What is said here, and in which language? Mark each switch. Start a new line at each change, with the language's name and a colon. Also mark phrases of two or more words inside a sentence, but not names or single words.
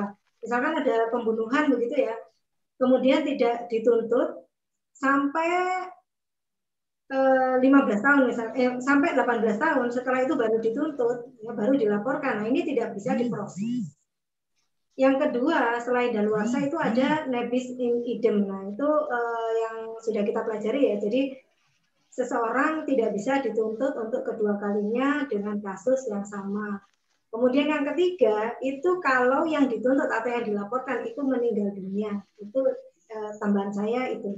Indonesian: Misalkan ada pembunuhan begitu ya, kemudian tidak dituntut sampai 15 tahun misalnya, sampai 18 tahun, setelah itu baru dituntut, ya, baru dilaporkan. Nah, ini tidak bisa diproses. Yang kedua, selain daluarsa itu ada
Latin: nebis in idem.
Indonesian: Nah, itu yang sudah kita pelajari ya. Jadi seseorang tidak bisa dituntut untuk kedua kalinya dengan kasus yang sama. Kemudian yang ketiga, itu kalau yang dituntut atau yang dilaporkan itu meninggal dunia. Itu tambahan saya itu.